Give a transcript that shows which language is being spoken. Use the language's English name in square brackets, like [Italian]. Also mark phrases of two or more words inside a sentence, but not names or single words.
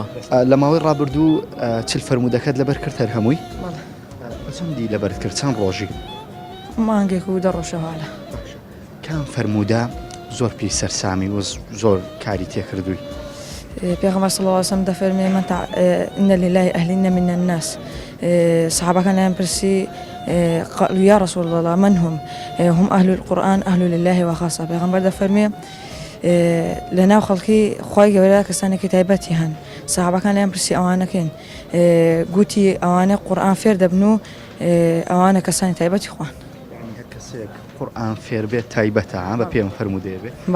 [Central Kurdish] لە ماوەی ڕابردوو چل فەرموودەکەت لەبەر کرد هەر هەمووی؟ چەندی لەبەر کرد چەند ڕۆژی؟ مانگێک و دە ڕۆژەواڵە. کام فەرموودە زۆر پێی سەرسامی و زۆر کاری تێکردووی؟ پێغەمبەر [Arabic] صلی الله علیه وسلم [Central Kurdish] دەفەرمێ [Arabic] إن لله أهلين من الناس. [Central Kurdish] صحابەکانیان پرسی [Arabic] قالوا يا رسول الله من هم أهل القرآن أهل لله وخاصة. [Central Kurdish] پێغەمبەر دەفەرمێ لەناو خەڵکی خوای گەورە کەسانێکی تایبەتی هەن. صحابەکانیان پرسی ئەوانەکەین گوتی ئەوانە قورئان فێر دەبن و ئەوانە کەسانی تایبەتی خوان. کەسێک قورئان فێر بێت تایبەتە بە پێم فەرموودەیە بێت؟